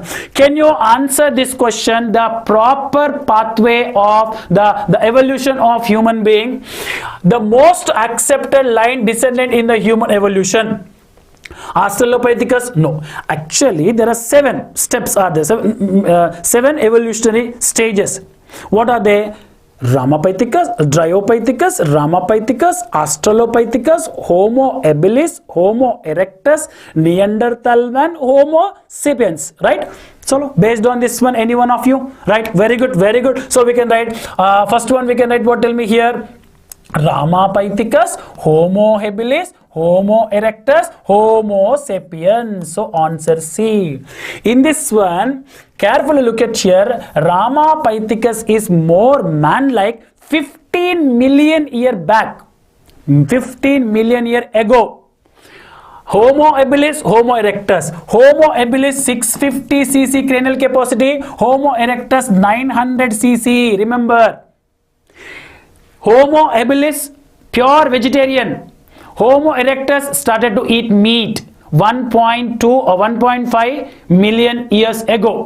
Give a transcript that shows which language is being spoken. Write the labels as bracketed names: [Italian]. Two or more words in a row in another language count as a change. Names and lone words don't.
[English] Can you answer this question? The proper pathway of the evolution of human being. The most accepted line descendant in the human evolution. Australopithecus? No. Actually, there are 7 steps. Are there 7 evolutionary stages? What are they? Ramapithecus, Dryopithecus, Ramapithecus, Australopithecus, Homo habilis, Homo erectus, Neanderthal man, Homo sapiens, right? So based on this one, any one of you, right? Very good, very good. So we can write, first one we can write what? Tell me here. Ramapithecus, Homo habilis, Homo erectus, Homo sapiens. So answer C. In this one, carefully look at here. Ramapithecus is more man-like 15 million year back. 15 million year ago. Homo habilis, Homo erectus. Homo habilis 650 cc cranial capacity. Homo erectus 900 cc. Remember. Homo habilis, pure vegetarian. Homo erectus started to eat meat 1.2 or 1.5 million years ago.